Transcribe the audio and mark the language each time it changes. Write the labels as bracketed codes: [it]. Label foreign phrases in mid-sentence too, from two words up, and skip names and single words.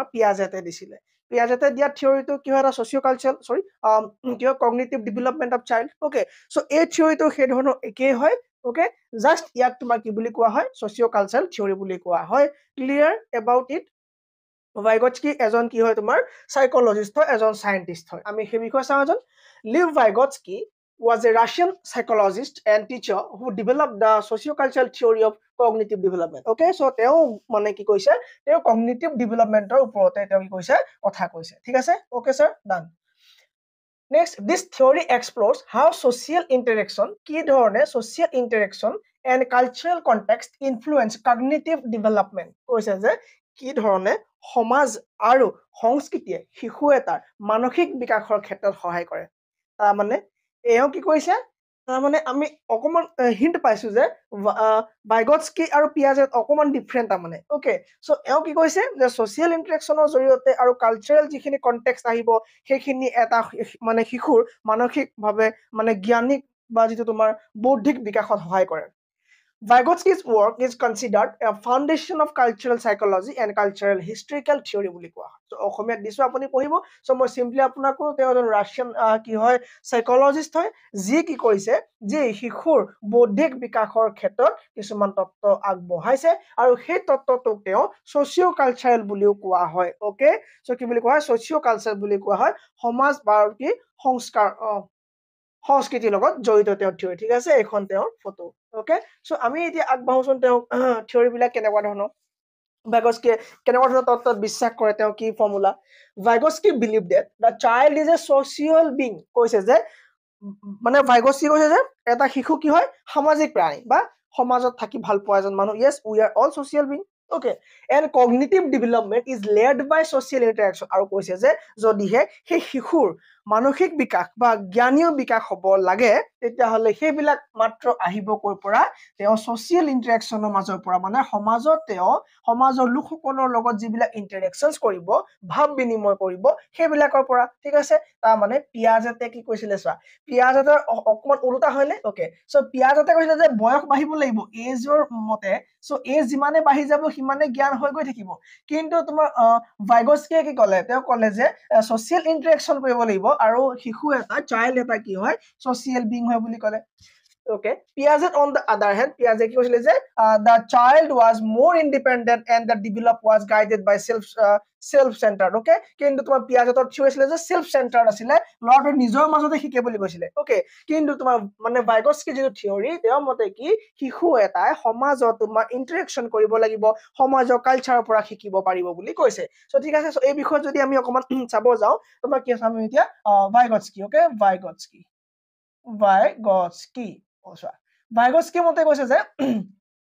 [as] পিয়াজেটে দিছিলে পিয়াজেটে দিয়া থিওৰিটো কি হয় এটা [en] socio cultural [as] কি হয় [en] cognitive development of child okay so [as] এই থিওৰিটো সেই ধৰণৰ একেই হয় [en] okay just [as] ইয়াক তোমাৰ কি বুলি কোৱা হয় [en] socio cultural theory [as] বুলি কোৱা হয় [en] clear about it [as] ভাইগটস্কি এজন কি হয় তোমাৰ সাইকোলজিষ্ট হয় এজন সায়েন্টিস্ট হয় আমি সেই বিষয়ে চাওঁ এজন লিভ ভাইগটস্কি [en] was a Russian psychologist and teacher who developed the socio-cultural theory of cognitive development okay so [as] তেওঁ মানে কি কৈছে তেওঁ [en] cognitive development [as] ৰ ওপৰতে তেওঁ কি কৈছে কথা কৈছে ঠিক আছে [en] okay sir done next this theory explores how social interaction [as] কি ধৰণে [en] social interaction and cultural context influence cognitive development [as] কৈছে যে কি ধৰণে সমাজ আৰু সংস্কৃতিয়ে শিশু এটাৰ মানসিক বিকাশৰ ক্ষেত্ৰত সহায় কৰে তাৰ মানে এও কি কৈছে তাৰ মানে আমি অকমান হিন্ট পাইছো যে ভাইগটস্কি আৰু পিয়াজেট অকমান ডিফাৰেন্ট তাৰ মানে [en] okay so [as] এও কি কৈছে যে [en] social interaction [as] জৰিয়তে আৰু কালচাৰেল যিখিনি কনটেক্সট আহিব সেইখিনি এটা মানে শিশুৰ মানসিকভাৱে মানে জ্ঞানিক বা যেটো তোমাৰ বৌদ্ধিক বিকাশত সহায় কৰে [en] Vygotsky's work is considered a foundation of cultural psychology and cultural historical theory [as] বুলি কোৱা হয়। So অসমীয়াত দিছো আপুনি পঢ়িব। So মই simply আপোনাক কওঁ তেওঁ এজন ৰাছিয়ান কি হয় সাইকোলজিষ্ট হয় যি কি কৈছে যে শিশুৰ বৌদ্ধিক বিকাশৰ ক্ষেত্ৰত কিছুমান তত্ত্ব আগবঢ়াইছে আৰু সেই তত্ত্বটোক তেওঁ [en] socio cultural [as] বুলিও কোৱা হয়। [en] okay so [as] কি বুলি কোৱা হয় [en] socio cultural [as] বুলি কোৱা হয় সমাজ বা কি সংস্কাৰ সংস্কৃতিৰ লগত জড়িত তেওঁ থিওৰি ঠিক আছে এখন তেওঁৰ ফটো [en] okay so [as] আমি এতিয়া আগবাঢ়োচোন তেওঁ থিওৰি বিলাক কেনেকুৱা ধৰণৰ ভাইগটস্কি কেনেকুৱা ধৰণৰ তত্ত্বত বিশ্বাস কৰে তেওঁ কি ফৰ্মুলা [en] Vygotsky believe that the child is a social being [as] কৈছে যে মানে ভাইগটস্কি কৈছে যে এটা শিশু কি হয় সামাজিক প্ৰাণী বা সমাজত থাকি ভাল পোৱা এজন মানুহ [en] yes we are all social being okay and cognitive development is led by social interaction [as] আৰু কৈছে যে যদিহে সেই শিশুৰ মানসিক বিকাশ বা জ্ঞানীয় বিকাশ হ'ব লাগে তেতিয়াহ'লে সেইবিলাক মাত্ৰ আহিব কৰ পৰা তেওঁ [en] social interaction [as] মাজৰ পৰা মানে সমাজত তেওঁ সমাজৰ লোকসকলৰ লগত যিবিলাক ইন্টাৰেকশনছ কৰিব ভাৱ বিনিময় কৰিব সেইবিলাকৰ পৰা ঠিক আছে তাৰ মানে পিয়াজেটে কি কৈছিলে চোৱা পিয়াজেটৰ অকমান উল্টা হয়নে [en] okay so [as] পিয়াজেটে কৈছিলে যে বয়স বাঢ়িব লাগিব এজৰ মতে সো এজ যিমানে বাঢ়ি যাব সিমানে জ্ঞান হৈ গৈ থাকিব কিন্তু তোমাৰ ভাইগটস্কিয়ে কি ক'লে তেওঁ ক'লে যে [en] social interaction [as] কৰিব লাগিব আৰু শিশু এটা চাইল্ড এটা কি হয় [en] social being [as] হয় বুলি ক'লে [en] okay Piaget on the other hand Piaget [as] কি কৈছিলে যে [en] the child was more independent and the develop was guided by self centered okay [as] কিন্তু তোমাৰ পিয়াজেটৰ থিওৰি আছিলে যে [en] self centered [as] আছিলে ল'ৰাটো নিজৰ মাজতে শিকে বুলি কৈছিলে okay কিন্তু তোমাৰ মানে ভাইগটস্কি যেটো থিওৰি তেওঁৰ মতে কি শিশু এটাই সমাজত তোমাৰ ইন্টাৰেকশন কৰিব লাগিব সমাজৰ কালচাৰৰ পৰা শিকিব পাৰিব বুলি কৈছে সো ঠিক আছে সো এই বিষয়ত যদি আমি অকমান চাব যাও তোমাৰ কি চাম এতিয়া ভাইগটস্কি okay Vygotsky Vygotsky মতে কৈছে যে